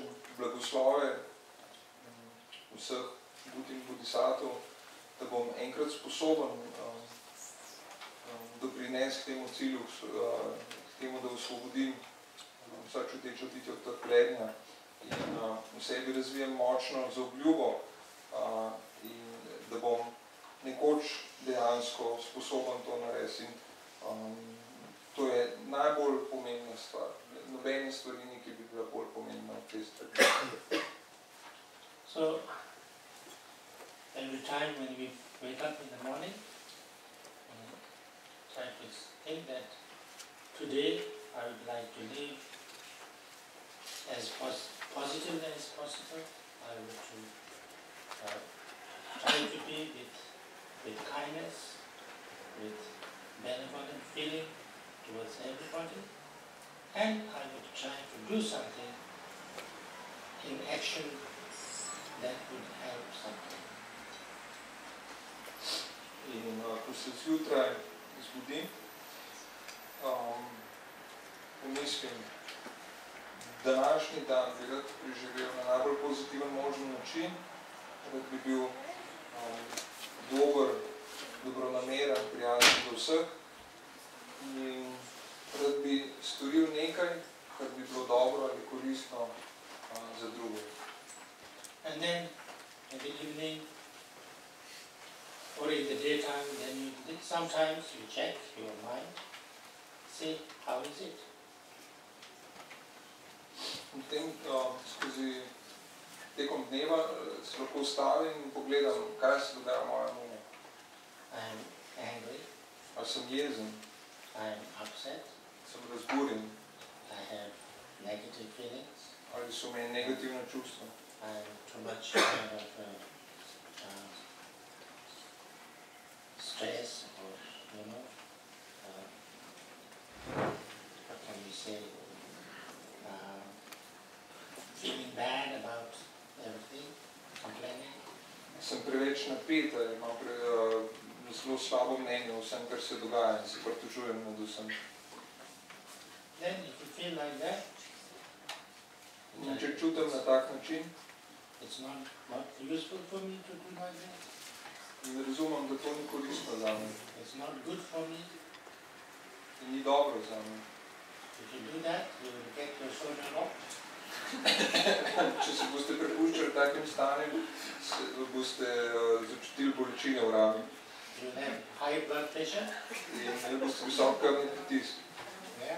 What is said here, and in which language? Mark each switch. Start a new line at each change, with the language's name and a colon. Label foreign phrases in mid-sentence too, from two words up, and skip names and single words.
Slovenian: blagoslove vseh bud in bodhisatov, da bom enkrat sposoben doprinesti k temu cilju, k temu, da osvobodim vsa čuteča bitja od trpljenja in v sebi razvijem močno zaobljubo in da bom nekoč dejansko sposoben to narediti. To je najbolj pomembna stvar. Nobene stvari ni, ki bi bila bolj pomembna od te stvari.
English: So, every time when we wake up in the morning, try to think that today I would like to live as positively as possible. I would try to be with kindness, with benevolent feeling towards everybody, and I would try to do something in action that would help something.
Slovenian: In ko se zjutraj zbudim, pomislim, današnji dan bi rad preživel na najbolj pozitiven možen način, rad bi bil dober, dobronameren, prijazen do vseh in rad bi storil nekaj, kar bi bilo dobro ali koristno za druge.
English: And evening or in the daytime, then sometimes you check your mind, see how is it.
Slovenian: Potem skozi tekom dneva se lahko ustavim in pogledam, kaj se dogaja v mojem umu.
English: I'm angry.
Slovenian: Ali sem jezen?
English: I'm upset.
Slovenian: Sem razburjen?
English: I have negative feelings.
Slovenian: Ali so meni negativna čustva?
English: I'm too much kind of stress or, what can we say, feeling bad about everything, complaining.
Slovenian: Sem preveč napet, imam zelo slabo mnenje o vsem, kar se dogaja in se pritožujem nad vsem.
English: Then if you feel like that,
Slovenian: in če čutim na tak način,
English: it's not useful for me to do like that.
Slovenian: In razumem, da to ni koristno za me.
English: It's not good for me.
Slovenian: In ni dobro za me.
English: If you do that, you will get your shoulder locked.
Slovenian: Če se boste prepuščali takim stanjem, boste začutili bolečine v rami.
English: You have high blood pressure.
Slovenian: In boste visok krvni pritisk.
English: Yeah.